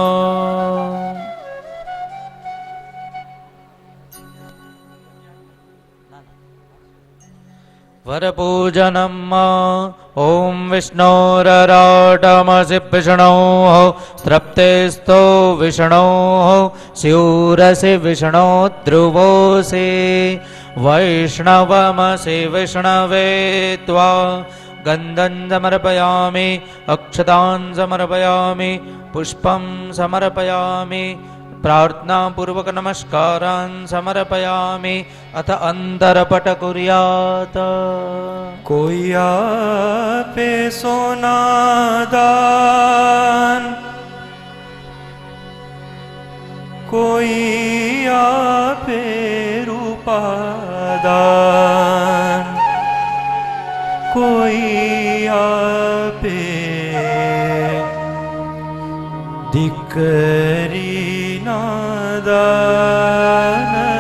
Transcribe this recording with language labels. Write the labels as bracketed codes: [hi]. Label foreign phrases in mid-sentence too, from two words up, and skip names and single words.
[sa] વરપૂજનમ. ઓમ વિષ્ણોરરાટમસि વિષ્ણો તૃપ્તેસ્તો વિષ્ણો સ્યુરસि વિષ્ણો ધ્રુવોસि વૈષ્ણવમસि વિષ્ણવે ત્વા गन्धं समर्पयामि अक्षतान् समर्पयामि पुष्पं समर्पयामि प्रार्थनापूर्वक नमस्कारान् समर्पयामि अथ अंतरपट कुर्यात् [gu] કોઈ આપે સોનાદાન, કોઈ આપે રૂપાદાન, કોઈ આપે દીકરીના દાન,